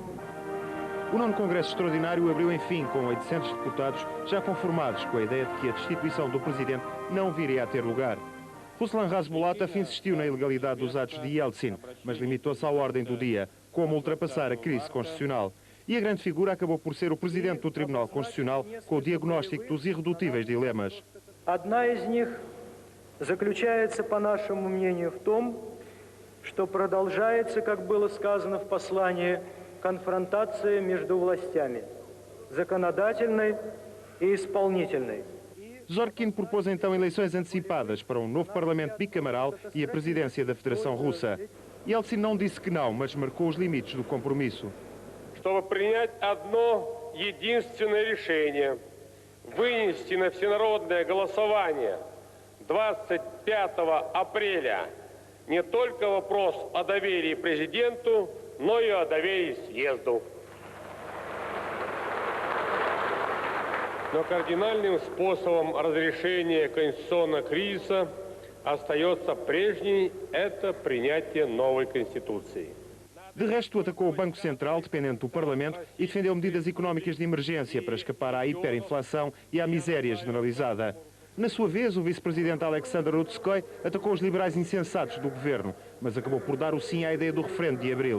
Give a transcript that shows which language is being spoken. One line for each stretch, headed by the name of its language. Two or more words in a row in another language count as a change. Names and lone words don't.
Portuguese: O nono Congresso Extraordinário abriu, enfim, com 800 deputados já conformados com a ideia de que a destituição do Presidente não viria a ter lugar. Ruslan Rasbulatov insistiu na ilegalidade dos atos de Yeltsin, mas limitou-se à ordem do dia, como ultrapassar a crise constitucional. E a grande figura acabou por ser o Presidente do Tribunal Constitucional, com o diagnóstico dos irredutíveis dilemas.
Russian: Одна из них заключается, по нашему мнению, в том, что продолжается, как было сказано в послании, конфронтация между властями, законодательной и исполнительной.
Portuguese: Zorkin propôs então eleições antecipadas para um novo Parlamento bicamaral e a presidência da Federação Russa. Yeltsin não disse que não, mas marcou os limites do compromisso.
Russian: Чтобы принять одно единственное решение, вынести на всенародное голосование 25 апреля не только вопрос о доверии президенту, но и о доверии съезду. Но кардинальным способом разрешения конституционного кризиса остается прежний – это принятие новой Конституции.
Portuguese: De resto, atacou o Banco Central, dependente do Parlamento, e defendeu medidas económicas de emergência para escapar à hiperinflação e à miséria generalizada. Na sua vez, o vice-presidente Alexander Rutskoy atacou os liberais insensatos do governo, mas acabou por dar o sim à ideia do referendo de abril.